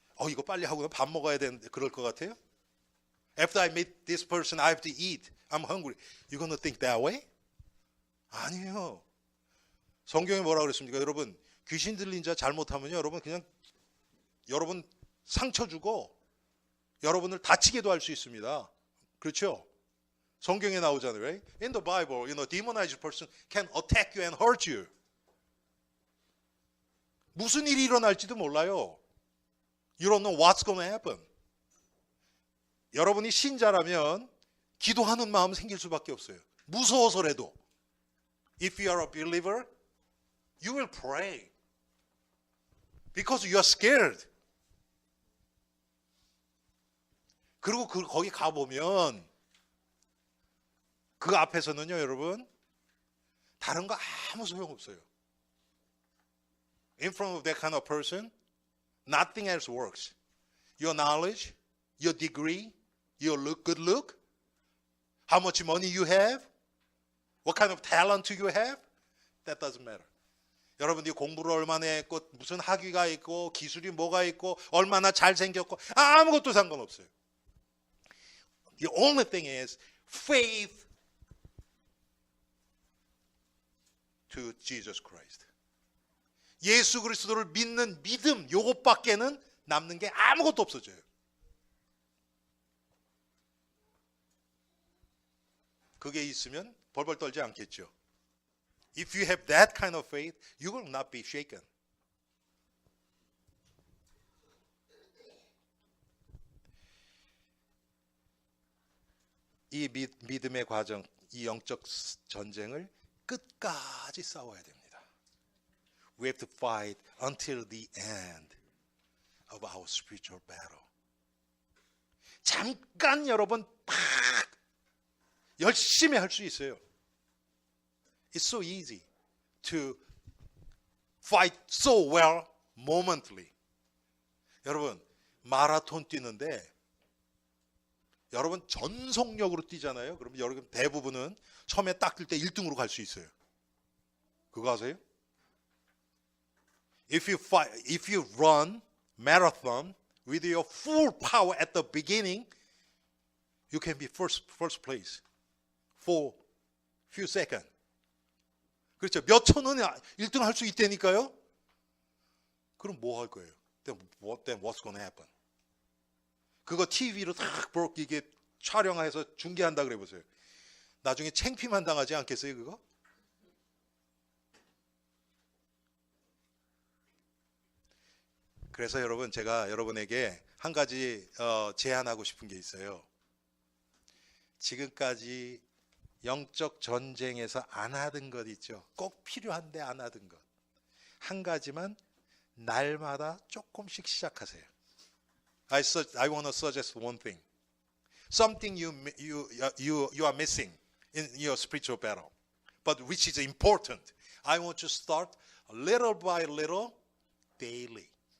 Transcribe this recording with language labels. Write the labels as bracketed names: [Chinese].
[Korean] 이거 빨리 하고 밥 먹어야 되는데 그럴 것 같아요? [English] After I meet this person, I have to eat. I'm hungry. You going to think that way? [Korean] 아니에요. 성경에 뭐라 그랬습니까? 여러분, 귀신 들린 자 잘못하면요, 여러분 그냥 여러분 상처 주고 여러분을 다치게도 할 수 있습니다. 그렇죠? 성경에 나오잖아요. [English] Right? In the Bible, demonized person can attack you and hurt you. [Korean] 무슨 일이 일어날지도 몰라요. [English] You don't know what's going to happen. [Korean] 여러분이 신자라면 기도하는 마음 생길 수밖에 없어요. 무서워서라도. [English] If you are a believer, you will pray. Because you are scared. [Korean] 그리고 거기 가보면 그 앞에서는요, 여러분, 다른 거 아무 소용없어요. [English] In front of that kind of person, nothing else works. Your knowledge, your degree, your good look, how much money you have, what kind of talent you have, that doesn't matter. [Korean] 여러분들이 공부를 얼마나 했고, 무슨 학위가 있고, 기술이 뭐가 있고, 얼마나 잘생겼고, 아무것도 상관없어요. [English] The only thing is faith to Jesus Christ. [Korean] 예수 그리스도를 믿는 믿음, 요것밖에는 남는 게 아무것도 없어져요. 그게 있으면 벌벌 떨지 않겠죠. [English] If you have that kind of faith, you will not be shaken. [Korean] 이 믿음의 과정, 이 영적 전쟁을 끝까지 싸워야 됩니다. [English] We have to fight until the end of our spiritual battle. [Korean] 잠깐 여러분 팍 열심히 할 수 있어요. [English] It's so easy to fight so well momently. [Korean] 여러분 마라톤 뛰는데 여러분 전속력으로 뛰잖아요. 그러면 여러분 대부분은 처음에 딱 뛸 때 1등으로 갈 수 있어요. 그거 아세요? [English] If you run marathon with your full power at the beginning, you can be first place for few seconds. [Korean] 그렇죠. 몇 초는 1등 할 수 있다니까요. 그럼 뭐 할 거예요? [English] Then what's going to happen? [Korean] 그거 TV로 딱 이게 촬영해서 중계한다 그래 보세요. 나중에 창피만 당하지 않겠어요, 그거? 그래서 여러분 제가 여러분에게 한 가지 제안하고 싶은 게 있어요. 지금까지 영적 전쟁에서 안 하던 것 있죠. 꼭 필요한데 안 하던 것. 한 가지만 날마다 조금씩 시작하세요. [English] I want to suggest one thing. Something you are missing in your spiritual battle, but which is important. I want to start little by little daily.